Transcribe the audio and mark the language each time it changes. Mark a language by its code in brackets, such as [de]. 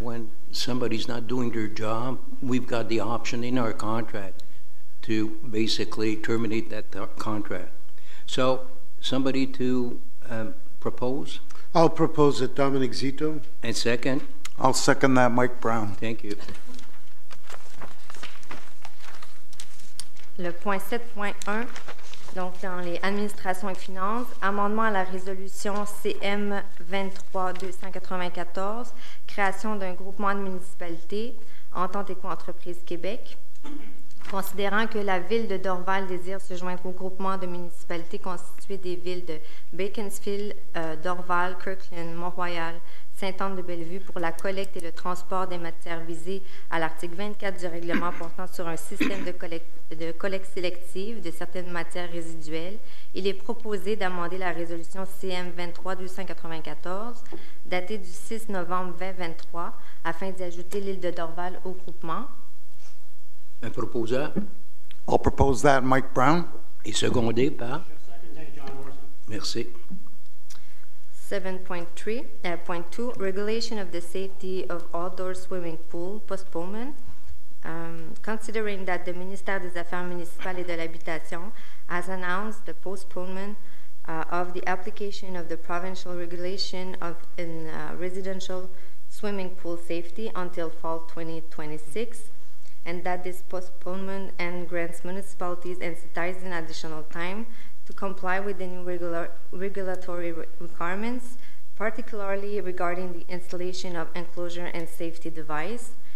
[en] When somebody's not doing their job, we've got the option in our contract to basically terminate that contract. So, somebody to propose? I'll propose it, Dominic Zito. And second? I'll second that, Mike Brown. Thank you. [fr] Le point 7.1, donc dans les administrations et finances, amendement à la résolution CM 23-294, création d'un groupement de municipalités, Entente Éco-entreprise Québec. Considérant que la ville de Dorval désire se joindre au groupement de municipalités constitué des villes de Beaconsfield, Dorval, Kirkland, Mont-Royal, Sainte-Anne-de-Bellevue pour la collecte et le transport des matières visées à l'article 24 du règlement portant sur un système de collecte sélective de certaines matières résiduelles, il est proposé d'amender la résolution CM 23-294, datée du 6 novembre 2023, afin d'y ajouter l'île de Dorval au groupement. Un proposeur [en] I'll propose that, Mike Brown. [fr] et secondé par. Secondé John Morrison. Merci. [en] 7.2, regulation of the safety of outdoor swimming pool, postponement. Considering that the Ministère des Affaires municipales et de l'Habitation has announced the postponement of the application of the provincial regulation in residential swimming pool safety until fall 2026, and that this postponement and grants municipalities and citizens additional time to comply with the new regulatory requirements, particularly regarding the installation of enclosure and safety device.